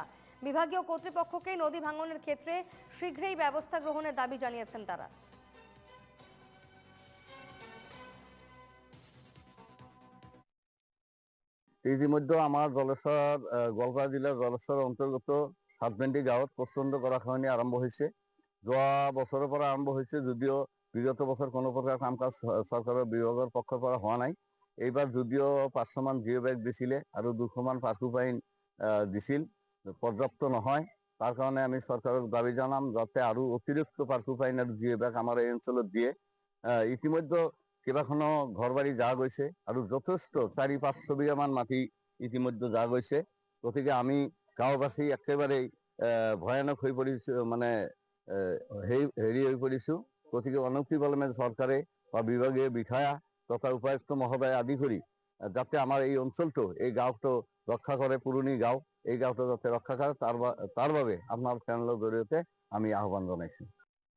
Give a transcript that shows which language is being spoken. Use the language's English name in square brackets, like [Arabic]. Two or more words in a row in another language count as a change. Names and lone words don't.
[Bangla] বিভাগীয় কর্তৃপক্ষকে নদী ভাঙনের ক্ষেত্রে শীঘ্রই ব্যবস্থা গ্রহণের দাবি জানিয়েছেন তারা। [Assamese] ইতিমধ্যে আমার জলেশ্বর গোয়ালপাড়া জেলার জলেশ্বর অন্তর্গত সাতভেন্টি গাঁৱত প্রচন্ড গৰাখহনীয়া [Bangla] আরম্ভ হয়েছে। [Assamese] যোৱা বছৰৰ পৰা আৰম্ভ হৈছে, যদিও বিগত বছর কোনো প্রকার কাম কাজ সরকারের বিভাগের পক্ষের পৰা হোৱা নাই। এইবার যদিও 500 মান জিও ব্যাগ দিছিলে আৰু 200 মান পাৰ্কুপাইন দিছিল, পর্যাপ্ত নহয়। তার কারণে আমি সরকারের দাবি জানাম যাতে আরো অতিরিক্ত পাৰ্কুপাইন আৰু জিও ব্যাগ আমার এই অঞ্চলত দিয়ে। ইতিমধ্যে কেইবাখনো ঘৰ বাৰী যা গৈছে আৰু যথেষ্ট 400-500 বিঘা মান মাটি ইতিমধ্যে যা গৈছে। গতিকে আমি গাঁওবাসী একেবারেই ভয়ানক হৈ পৰিছো, মানে হেৰি হৈ পৰিছো। গতিকে অনতিপলমে সরকারে বা বিভাগীয় বিষয়া তথা উপায়ুক্ত মহোদয় আদি করে যাতে আমার এই অঞ্চলটো, এই গাঁওটো রক্ষা করে, পুরনি গাঁও, এই গাঁওটো যাতে রক্ষা করে তার বাবে আপনার চ্যানেলের জরিয়তে আমি আহ্বান জানাইছি।